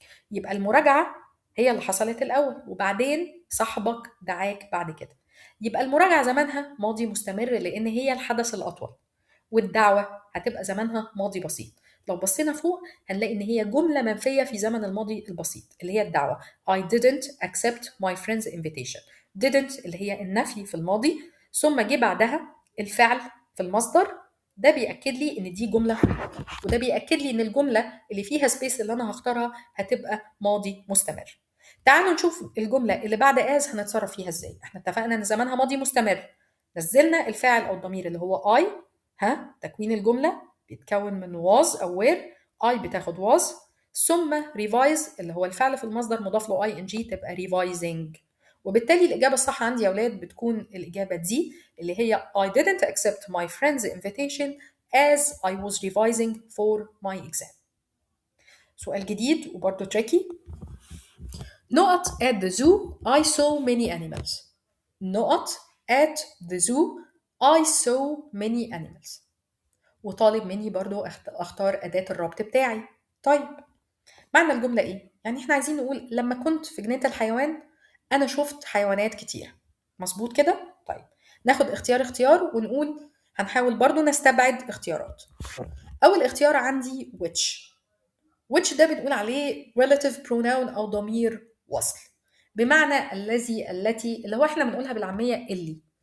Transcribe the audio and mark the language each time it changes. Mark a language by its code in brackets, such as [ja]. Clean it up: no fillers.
[ar] يبقى المراجعة هي اللي حصلت الأول، وبعدين صاحبك دعاك بعد كده. يبقى المراجعة زمانها ماضي مستمر لأن هي الحدث الأطول، والدعوة هتبقى زمانها ماضي بسيط. لو بصينا فوق هنلاقي إن هي جملة منفية في زمن الماضي البسيط اللي هي الدعوة. [en] I didn't accept my friend's invitation. [ar] didn't اللي هي النفي في الماضي، ثم جه بعدها الفعل في المصدر. ده بيأكد لي إن دي جملة، وده بيأكد لي إن الجملة اللي فيها سبيس اللي أنا هختارها هتبقى ماضي مستمر. تعالوا نشوف الجملة اللي بعد as هنتصرف فيها إزاي. إحنا اتفقنا إن زمانها ماضي مستمر، نزلنا الفاعل أو الضمير اللي هو I. تكوين الجملة بيتكون من was أو where. I بتاخد was، ثم revise اللي هو الفعل في المصدر مضاف له ing تبقى revising. وبالتالي الإجابة الصح عندي يا أولاد بتكون الإجابة دي اللي هي [en] I didn't accept my friend's invitation as I was revising for my exam. [ar] سؤال جديد وبرضه tricky. [en] نقط at the zoo I saw many animals. نقط at the zoo I saw many animals. [ar] وطالب مني برضه اختار أداة الربط بتاعي. طيب معنى الجملة ايه؟ يعني احنا عايزين نقول لما كنت في جنينة الحيوان أنا شفت حيوانات كتير. مظبوط كده؟ طيب ناخد اختيار ونقول هنحاول برضو نستبعد اختيارات. أول اختيار عندي which ده بنقول عليه relative pronoun أو ضمير وصل، بمعنى الذي التي، اللي هو احنا بنقولها بالعامية اللي.